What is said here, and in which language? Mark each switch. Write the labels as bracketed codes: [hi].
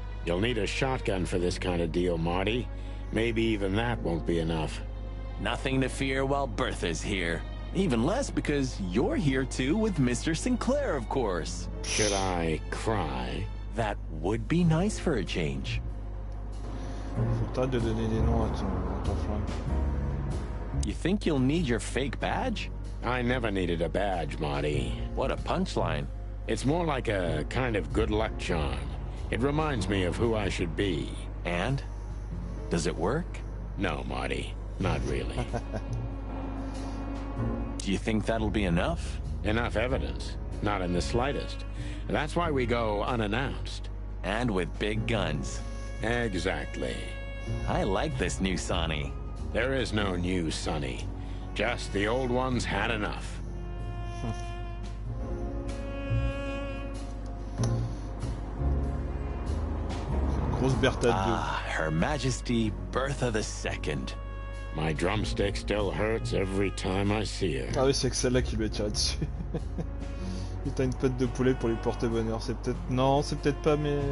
[en] You'll need a shotgun for this kind of deal, Marty. Maybe even that won't be enough. Nothing to fear while Bertha's here. Even less because you're here too with Mr. Sinclair, of course. Should I cry? That would be nice for a change. [fr] Faut que t'arrêtes de donner des noms à ton flingue. [en] You think you'll need your fake badge? I never needed a badge, Marty. What a punchline. It's more like a kind of good luck charm. It reminds me of who I should be. And? Does it work? No, Marty. Not really. Do you think that'll be enough? Enough evidence. Not in the slightest. That's why we go unannounced. And with big guns. Exactly. I like this new Sonny. There is no new Sonny. Just the old ones had enough. [fr] Grosse Bertha 2. [en] Ah, Her Majesty Bertha II. My drumstick still hurts every time I see her. [fr] Ah oui, c'est que celle-là qui lui a tiré dessus. Et t'as une pâte de poulet pour lui porter bonheur. C'est peut-être... Non, c'est peut-être pas, mais...